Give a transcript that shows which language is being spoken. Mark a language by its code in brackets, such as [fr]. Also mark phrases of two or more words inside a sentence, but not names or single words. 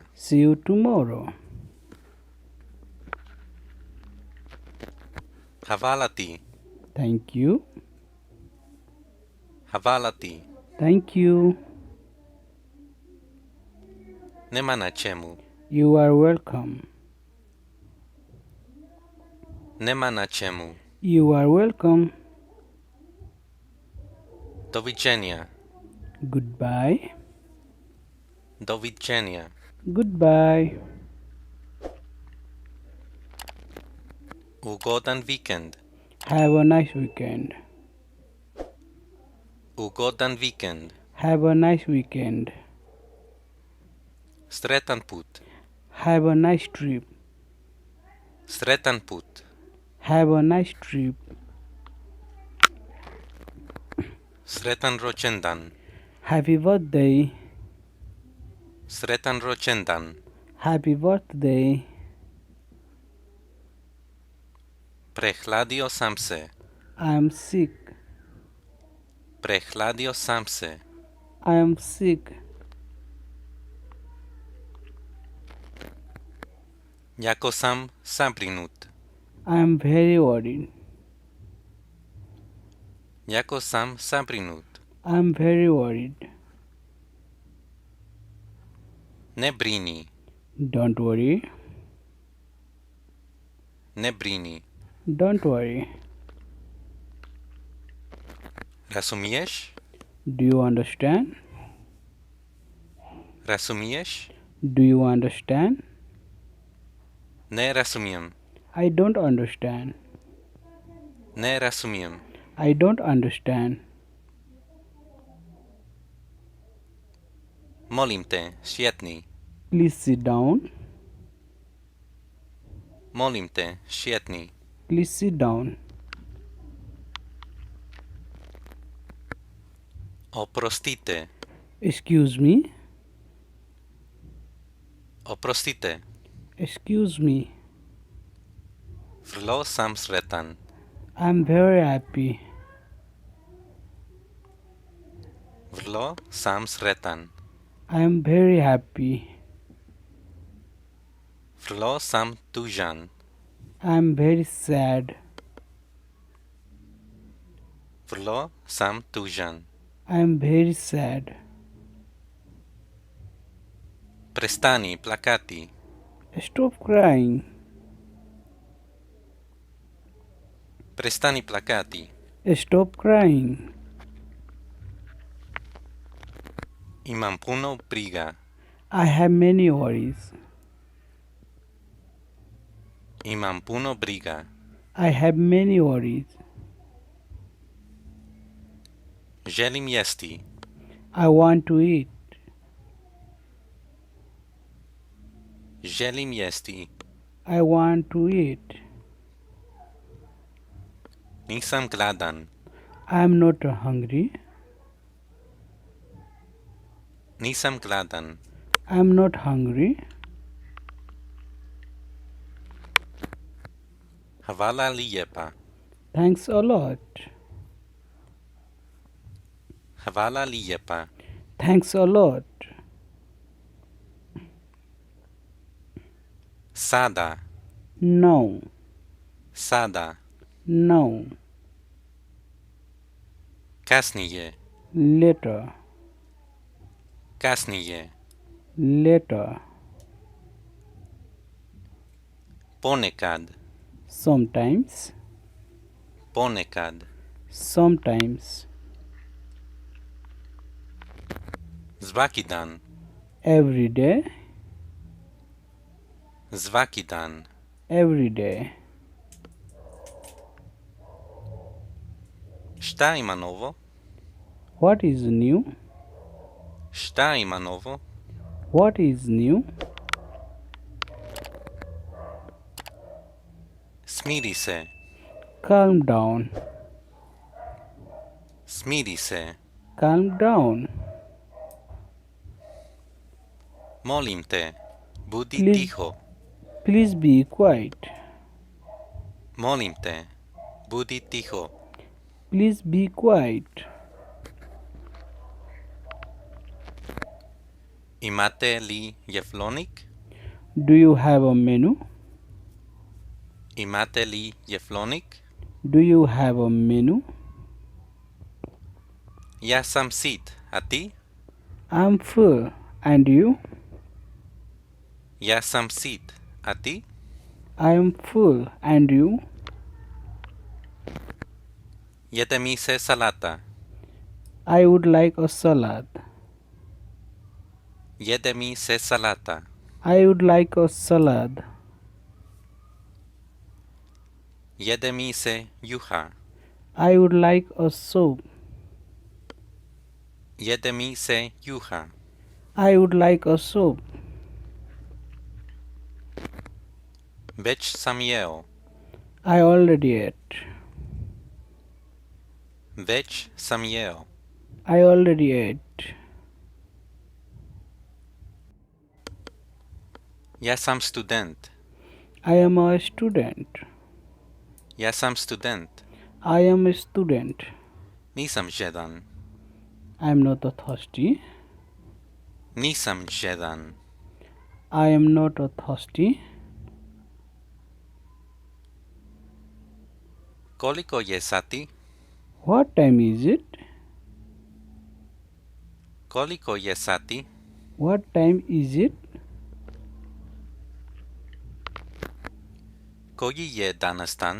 [en] See you tomorrow. [hr] Hvala ti. [en] Thank you. [hr] Hvala ti. [en] Thank you. [hr] Nema na čemu. [en] You are welcome. [hr] Nema na čemu. [en] You are welcome. [hr] Doviđenja. [en] Goodbye. [hr] Doviđenja. [en] Goodbye. [hr] Ugodan vikend. [en] Have a nice weekend. [hr] Ugodan vikend. [en] Have a nice weekend. [hr] Sretan put. [en] Have a nice trip. [hr] Sretan put. [en] Have a nice trip. [hr] Sretan rođendan. [en] Happy birthday. [hr] Sretan rođendan. [en] Happy birthday. [hr] Prehladio sam se. [en] I am sick. [hr] Prehladil sam se. [en] I am sick. [hr] Jako sam zabrinut. [en] I am very worried. [hr] Jako sam zabrinut. [en] I am very worried. [hr] Ne brini. [en] Don't worry. [hr] Ne brini. [en] Don't worry. [hr] Razumiješ? [en] Do you understand? [hr] Razumiješ? [en] Do you understand? [hr] Ne razumijem. [en] I don't understand. [hr] Ne razumijem. [en] I don't understand. [hr] Molim te, sjedni. [en] Please sit down. [hr] Molim te, sjedni. [en] Please sit down. [hr] Oprostite. [en] Excuse me. [hr] Oprostite. [en] Excuse me. [hr] Vrlo sam sretan. [en] I'm very happy. [hr] Vrlo sam sretan. [en] I am very happy. [hr] Vrlo sam tužan. [en] I am very sad. [hr] Vrlo sam tužan. [en] I am very sad. [hr] Prestani plakati. [en] Stop crying. [hr] Prestani plakati. [en] Stop crying. [hr] Imam puno briga. [en] I have many worries. [hr] Imam puno briga. [en] I have many worries. [hr] Želim jesti. [en] I want to eat. [hr] Želim jesti. [en] I want to eat. [hr] Nisam gladan. [en] I am not hungry. [hr] Nisam gladan. [en] I am not hungry. [hr] Hvala lijepa. [en] Thanks a lot. [hr] Hvala lijepa. [en] Thanks a lot. [hr] Sada. [en] No. [hr] Sada. [en] No. [hr] Kasnije. [en] Later. [hr] Kasnije. [en] Later. [hr] Ponekad. [en] Sometimes. [hr] Ponekad. [en] Sometimes. [hr] Svaki dan. [en] Every day. [hr] Svaki dan. [en] Every day. [hr] Šta ima novo? [en] What is new? [hr] Šta ima novo? [en] What is new? [hr] Smiri se. [en] Calm down. [hr] Smiri se. [en] Calm down. [hr] Molim te. Budi [en] Please. [hr] tiho. [en] Please be quiet. [hr] Molim te. Budi tiho. [en] Please be quiet. [hr] Imate li jeflonik? [en] Do you have a menu? [hr] Imate li jeflonik? [en] Do you have a menu? [hr] Ja sam sit, a ti? [en] I'm full. And you? [hr] Ja sam sit, a ti? [en] I am full. And you? [hr] Jede mi se salata. [en] I would like a salad. [hr] Jede mi se salata. [en] I would like a salad. [hr] Jede mi se juha. [en] I would like a soup. [hr] Jede mi se juha. [en] I would like a soup. [hr] Već sam jeo. [en] I already ate. [hr] Već sam jeo. [en] I already ate. [hr] Ja sam student. [en] I am a student. [hr] Ja sam student. [en] I am a student. [hr] Nisam žedan. [en] I am not thirsty. [hr] Nisam jedan. [en] I am not thirsty. [hr] Koliko je sati? [en] What time is it? [hr] Koliko je sati? [en] What time is it? [hr] Koji je danas dan?